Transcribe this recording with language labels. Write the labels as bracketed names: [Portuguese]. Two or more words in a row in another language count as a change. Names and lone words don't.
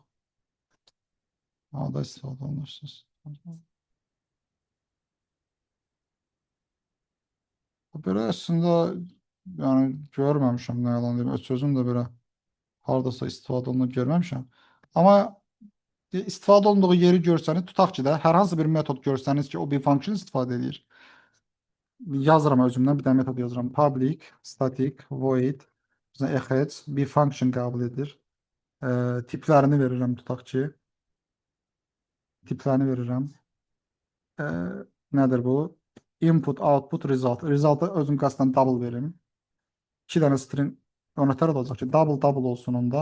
[Azerbaijani] Harda istifadə olunursunuz? Belə əslində yəni görməmişəm nə yalan deyim. Öz sözüm də belə hardasa istifadə olunur görməmişəm. Amma istifadə olunduğu yeri görsəniz, tutaq ki də hər hansı bir metod görsəniz ki, o bir function istifadə edir. Yazıram özümdən bir dənə metod yazıram. [English] Public static void exec [Azerbaijani] bir function qəbul edir. Tiplərini verirəm tutaq ki. Tiplərini verirəm. Nədir bu? [English] Input, output, result. [Azerbaijani] Result'a özüm qəsdən double verim. 2 dənə string nötər olacaq ki, double olsun onda.